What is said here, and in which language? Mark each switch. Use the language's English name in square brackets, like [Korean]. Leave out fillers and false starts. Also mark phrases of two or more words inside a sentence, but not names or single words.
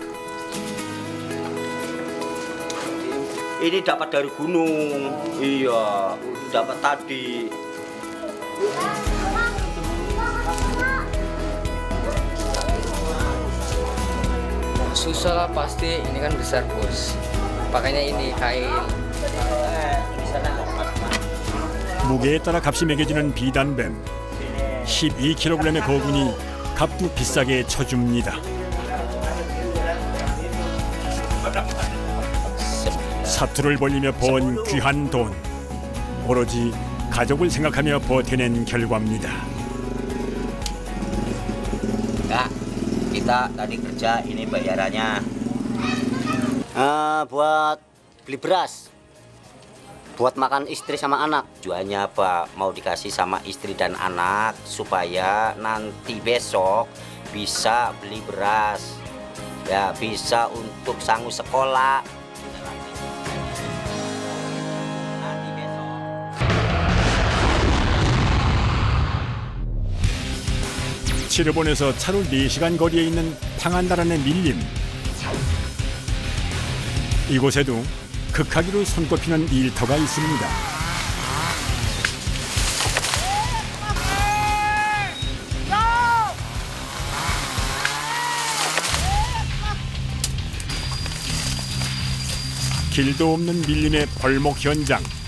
[Indonesian] Ini dapat dari gunung. Iya, dapat tadi. Susah lah pasti, ini kan besar bos. Makanya ini kain. [Korean] 무게에 따라 값이 매겨지는 비단뱀. 12kg의 거군이 값도 비싸게 쳐줍니다. 사투를 벌리며 번 귀한 돈. 오로지 가족을 생각하며 버텨낸 결과입니다. [Indonesian] Kak, kita tadi kerja, ini bayarannya. Buat beli beras. Buat makan istri sama anak. Tujuannya apa? Mau dikasih sama istri dan anak supaya nanti besok bisa beli beras. Ya, bisa untuk sanggup sekolah. Nanti besok. [Korean] 치르본에서 차로 4시간 거리에 있는 탕한다란의 밀림. 이곳에도 극하기로 손꼽히는 일터가 있습니다. 길도 없는 밀림의 벌목 현장.